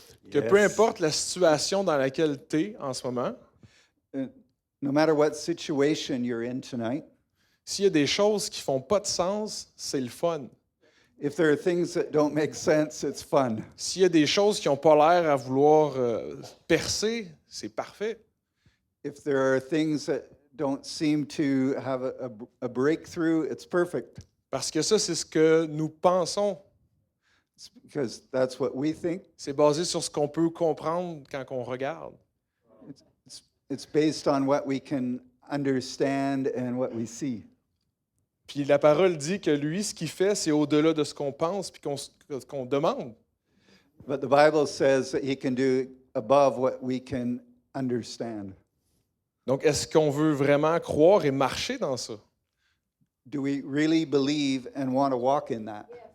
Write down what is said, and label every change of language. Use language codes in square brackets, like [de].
[fr] Que peu importe la situation dans laquelle tu es en ce moment, [en] No matter what situation you're in tonight, [fr] s'il y a des choses qui font pas de sens, c'est le fun. [en] if there are things that don't make sense, it's fun. [fr] S'il y a des choses qui n'ont pas l'air à vouloir percer, c'est parfait. [en] If there are things that don't seem to have a breakthrough, it's perfect. [fr] Parce que ça, c'est ce que nous pensons. [en] It's because that's what we think. [fr] C'est basé sur ce qu'on peut comprendre quand on regarde. [en] It's based on what we can understand and what we see. [fr] Puis la parole dit que lui, ce qu'il fait, c'est au-delà de ce qu'on pense puis qu'on demande. [en] But the Bible says that he can do above what we can understand. [fr] Donc, est-ce qu'on veut vraiment croire et marcher dans ça? [en] Do we really believe and want to walk in that?